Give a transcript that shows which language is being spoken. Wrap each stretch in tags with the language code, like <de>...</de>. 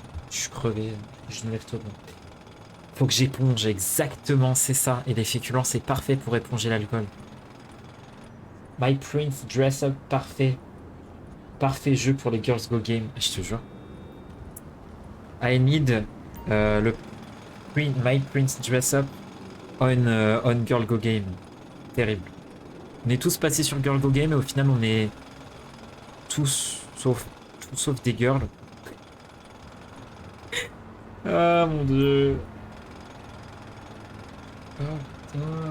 <fr>Je suis crevé, je me lève tôt. Faut que j'éponge, exactement, c'est ça. Et les féculents, c'est parfait pour éponger l'alcool. My Prince Dress Up, parfait. Parfait jeu pour les Girls Go Game, je te jure.</fr> <en>I need My Prince Dress Up on Girl Go Game.</en> <fr>Terrible. On est tous passés sur Girl Go Game et au final on est tous sauf des girls. Ah mon dieu. Oh putain.</fr>